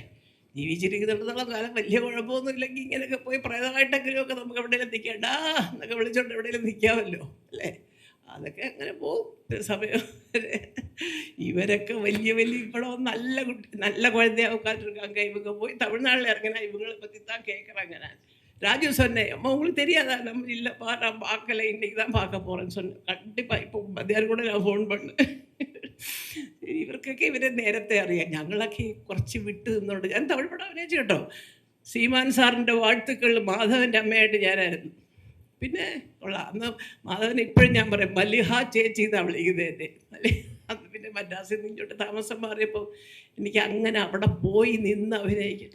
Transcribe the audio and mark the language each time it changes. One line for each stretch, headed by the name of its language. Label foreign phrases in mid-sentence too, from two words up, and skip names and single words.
Malayalam: ജീവിച്ചിരിക്കുന്നിടത്തോളം കാലം വലിയ കുഴപ്പമൊന്നും ഇല്ലെങ്കിൽ ഇങ്ങനെയൊക്കെ പോയി പ്രേതമായിട്ടെങ്കിലുമൊക്കെ നമുക്ക് എവിടെയെങ്കിലും നിൽക്കേണ്ടാ എന്നൊക്കെ വിളിച്ചോണ്ട് എവിടെയെങ്കിലും നിൽക്കാമല്ലോ അല്ലേ. അതൊക്കെ അങ്ങനെ പോകും ഒരു സമയം വരെ. ഇവരൊക്കെ വലിയ ഇപ്പോഴും നല്ല കുഴந்தையாவுக்காட்டிருக்காங்க.
Tamil: இவங்க போய் தமிழ்நாட்டில் இறங்கினா இவங்களை பற்றி தான் கேட்குறாங்க. ராஜு சொன்னேன், அம்மா உங்களுக்கு தெரியாதா? நம்ம இல்லைப்பா நான் பார்க்கல, இன்றைக்கி தான் பார்க்க போகிறேன்னு சொன்னேன். கண்டிப்பாக இப்போ மத்தியானம் கூட நான் ஃபோன் பண்ணேன்.
Malayalam: ഇവർക്കൊക്കെ ഇവരെ നേരത്തെ അറിയാം. ഞങ്ങളൊക്കെ കുറച്ച് വിട്ട് നിന്നോണ്ട് ഞാൻ തമിഴ് പടം അഭിനയിച്ചു കേട്ടോ. സീമാൻ സാറിൻ്റെ വാഴ്ത്തുക്കൾ മാധവൻ്റെ അമ്മയായിട്ട് ഞാനായിരുന്നു. പിന്നെ കൊള്ളാം. അന്ന് മാധവൻ ഇപ്പോഴും ഞാൻ പറയും മല്ലിഹ ചേച്ചി എന്നാണ് വിളിക്കുന്നത് എന്നെ. അന്ന് പിന്നെ മദ്രാസിൽ നിന്ന് ഇങ്ങോട്ട് താമസം മാറിയപ്പോൾ എനിക്ക് അങ്ങനെ അവിടെ പോയി നിന്ന് അഭിനയിക്കും.